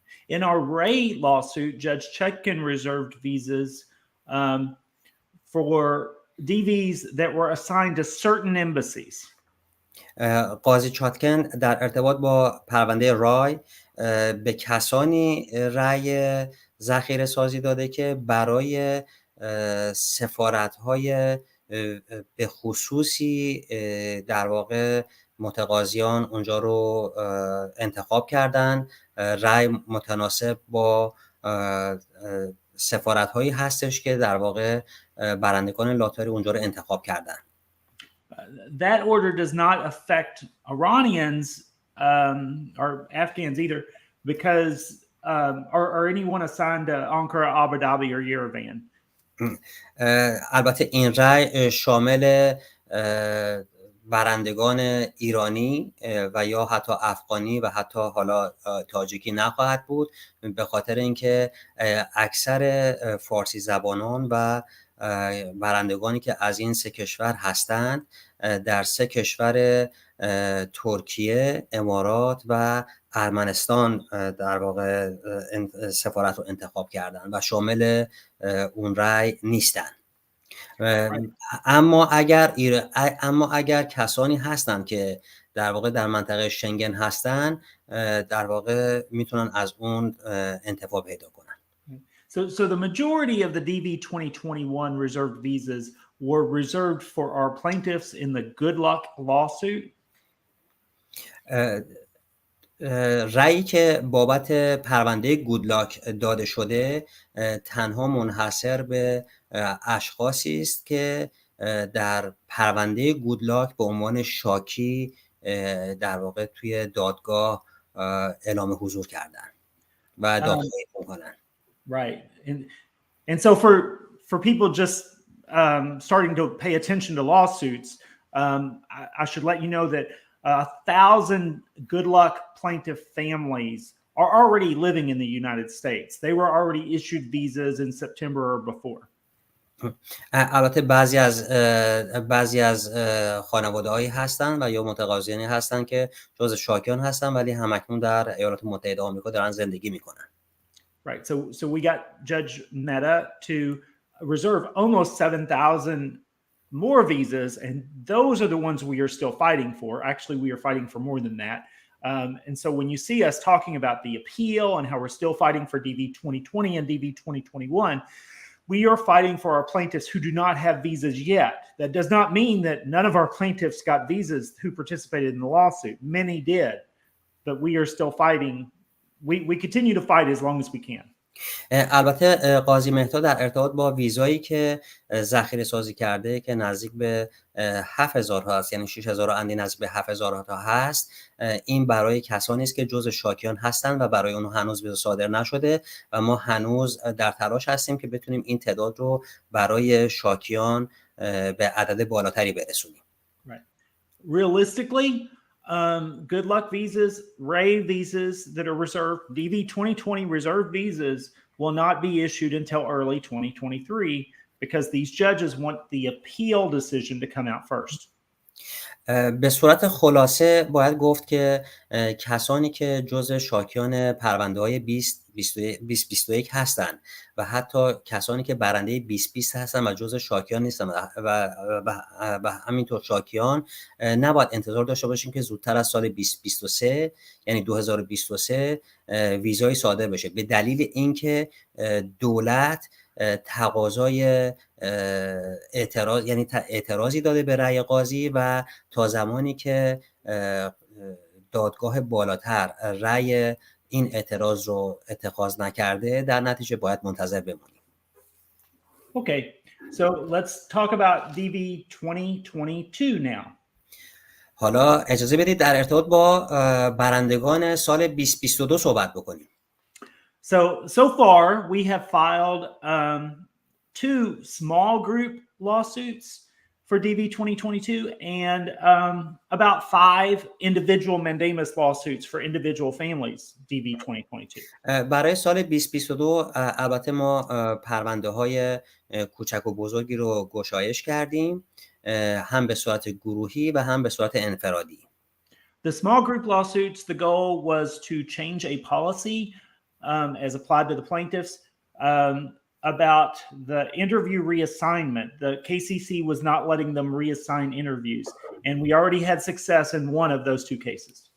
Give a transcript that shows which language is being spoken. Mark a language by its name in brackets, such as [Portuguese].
[English] In our Ray lawsuit, Judge Chutkan reserved visas for DVs that were assigned to certain embassies. [Persian] قاضی چاتکن در ارتباط با پرونده رای به کسانی رأی ذخیره سازی داده که برای سفارت‌های به خصوصی در واقع متقاضیان اونجا رو انتخاب کردن. رأی متناسب با سفارت‌هایی هستش که در واقع برندگان لاتاری اونجا رو انتخاب کردن. [English] That order does not affect Iranians or Afghans either, because or anyone assigned to Ankara, Abu Dhabi, or Yerevan. [Persian] البته این رأی شامل برندگان ایرانی و یا حتی افغانی و حتی حالا تاجیکی نخواهد بود، به خاطر اینکه اکثر فارسی زبانان و برندگانی که از این سه کشور هستند در سه کشور ترکیه، امارات و ارمنستان در واقع سفارت رو انتخاب کردن و شامل اون رأی نیستن. اما اگر کسانی هستند که در واقع در منطقه شنگن هستن در واقع میتونن از اون انتفاع پیدا کنن. [English] So the majority of the DV 2021 reserved visas were reserved for our plaintiffs in the Good Luck lawsuit. [Persian] رأیی که بابت پرونده گودلاک داده شده تنها منحصر به اشخاصی است که در پرونده گودلاک به عنوان شاکی در واقع توی دادگاه اعلام حضور کردن و دادخواهی می‌کنن. [English] Right. And so for people just starting to pay attention to lawsuits, I should let you know that 1,000 Good Luck plaintiff families are already living in the United States. They were already issued visas in September or before. [Persian] البته بعضی از خانواده‌هایی هستن و یا متقاضیانی هستن که جزء شاکیان هستن ولی همکنون در ایالات متحده آمریکا دارن زندگی میکنن. [English] Right. So we got Judge Mehta to reserve almost 7,000 more visas, and those are the ones we are still fighting for. Actually, we are fighting for more than that. And so when you see us talking about the appeal and how we're still fighting for DV 2020 and DV 2021, we are fighting for our plaintiffs who do not have visas yet. That does not mean that none of our plaintiffs got visas who participated in the lawsuit. Many did, but we are still fighting. We continue to fight as long as we can. [Persian] البته قاضی مهتا در ارتباط با ویزایی که ذخیره سازی کرده که نزدیک به 7,000 هست، یعنی 6,000 اندی نزدیک به 7,000 تا هست، این برای کسانی است که جزء شاکیان هستند و برای اونها هنوز ویزا صادر نشده و ما هنوز در تلاش هستیم که بتونیم این تعداد رو برای شاکیان به عدد بالاتری برسونیم. [English] Right. Realistically, Good Luck visas, Ray visas that are reserved, DV 2020 reserved visas will not be issued until early 2023 because these judges want the appeal decision to come out first. [Persian] به صورت خلاصه باید گفت که کسانی که جزء شاکیان پرونده‌های 2021 هستند و حتی کسانی که برنده 2020 هستند و جزء شاکیان نیستند و همینطور شاکیان نباید انتظار داشته باشیم که زودتر از سال 2023 یعنی 2023 ویزای صادر بشه، به دلیل اینکه دولت تقاضای اعتراضی داده به رأی قاضی و تا زمانی که دادگاه بالاتر رأی این اعتراض رو اتخاذ نکرده در نتیجه باید منتظر بمونیم. [English] Okay, so let's talk about DV 2022 now. [Persian] حالا اجازه بدید در ارتباط با برندگان سال 2022 صحبت بکنیم. [English] So far, we have filed 2 small group lawsuits for for DV 2022 and about 5 individual mandamus lawsuits for individual families DV 2022. [Persian] برای سال 2022 البته ما پرونده های کوچک و بزرگی رو گشایش کردیم، هم به صورت گروهی و هم به صورت انفرادی. [English] The small group lawsuits, the goal was to change a policy as applied to the plaintiffs about the interview reassignment. The KCC was not letting them reassign interviews, and we already had success in one of those 2 cases.